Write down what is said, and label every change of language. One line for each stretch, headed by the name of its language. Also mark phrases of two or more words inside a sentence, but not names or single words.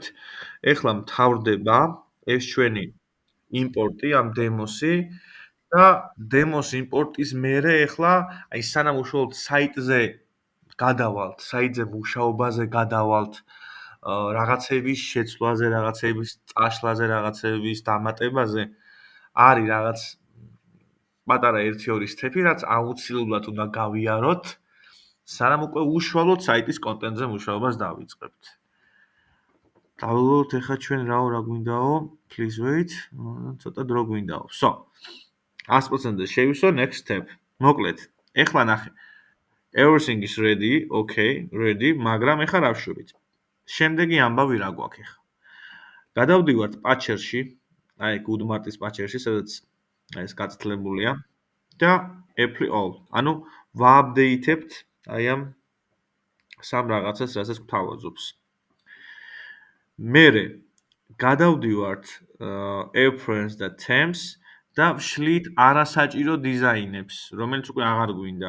Georgian: ეხლა მთავრდება ეს ჩვენი იმპორტი ამ დემოსი და დემოს იმპორტის მერე ეხლა აი სანამ უშუალოდ საიტზე გადავალთ, საიტზე მუშაობაზე გადავალთ, რაღაცების შეცვლაზე, რაღაცების წაშლაზე, რაღაცების დამატებაზე არის რაღაც პატარა 1-2 სტეპი, რაც აუცილებლად უნდა გავიაროთ, სანამ უკვე უშუალოდ საიტის კონტენტზე მუშაობას დავიწყებთ. დავველოდოთ ეხლა ჩვენ რა გვინდაო?
English: Please wait.
Georgian: ცოტა დრო გვინდაო. So, 100% შევისვა
English: next step.
Georgian: მოკლედ, ეხლა ნახე.
English: Everything is ready. Okay, ready,
Georgian: მაგრამ ეხლა რა ვშვებით? შემდეგი ამბავი რა გვაქვს ეხლა? გადავდივართ პაჩერში, აი Goodmart-ის პაჩერში, სადაც ეს გაწითლებულია და
English: apply all.
Georgian: ანუ ვააპდეითებთ აი ამ სამ რაღაცას, რასაც გვთავაზობს. მერე გადავდივართ appearance და themes და ვშლით არასაჭირო დიზაინებს, რომელიც უკვე აღარ გვინდა.